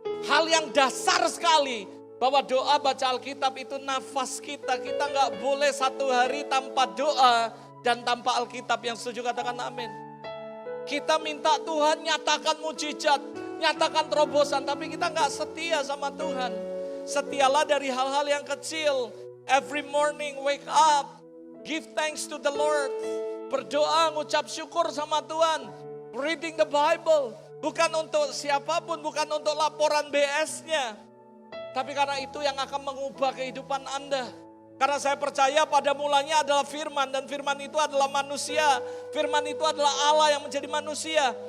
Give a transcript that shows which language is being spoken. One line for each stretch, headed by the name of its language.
Indonesian: Hal yang dasar sekali, bahwa doa baca Alkitab itu nafas kita. Kita gak boleh satu hari tanpa doa dan tanpa Alkitab. Yang setuju katakan amin. Kita minta Tuhan nyatakan mujizat, nyatakan terobosan, tapi kita gak setia sama Tuhan. Setialah dari hal-hal yang kecil.
English: Every morning wake up, give thanks to the Lord.
Indonesian: Berdoa, ngucap syukur sama Tuhan.
English: Reading the Bible.
Indonesian: Bukan untuk siapapun, bukan untuk laporan BS-nya. Tapi karena itu yang akan mengubah kehidupan Anda. Karena saya percaya pada mulanya adalah firman. Dan firman itu adalah manusia. Firman itu adalah Allah yang menjadi manusia.